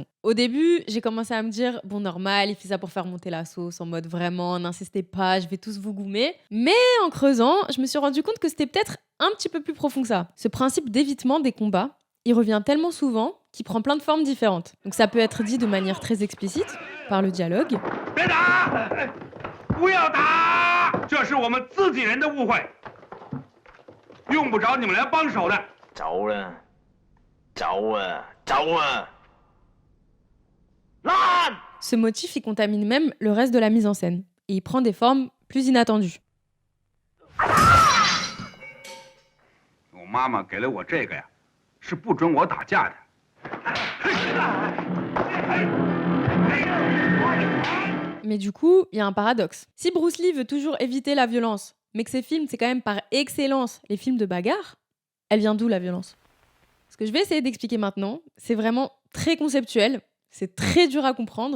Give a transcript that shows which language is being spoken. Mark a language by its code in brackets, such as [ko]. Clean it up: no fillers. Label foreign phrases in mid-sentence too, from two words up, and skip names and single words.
[fr] Au début, j'ai commencé à me dire, bon normal, il fait ça pour faire monter la sauce, en mode vraiment, n'insistez pas, je vais tous vous goumer. Mais en creusant, je me suis rendu compte que c'était peut-être un petit peu plus profond que ça. Ce principe d'évitement des combats, il revient tellement souvent qu'il prend plein de formes différentes. Donc ça peut être dit de manière très explicite, par le dialogue, [zh] 别打！不要打！这是我们自己人的误会，用不着你们来帮手的。走啦，走啊，走啊！烂！ [fr] Ce motif, il contamine même le reste de la mise en scène. Et il prend des formes plus inattendues. [zh] 我妈妈给了我这个呀，是不准我打架的。 [fr] Mais du coup, il y a un paradoxe. Si Bruce Lee veut toujours éviter la violence, mais que ses films, c'est quand même par excellence les films de bagarre, elle vient d'où la violence? Ce que je vais essayer d'expliquer maintenant, c'est vraiment très conceptuel, c'est très dur à comprendre.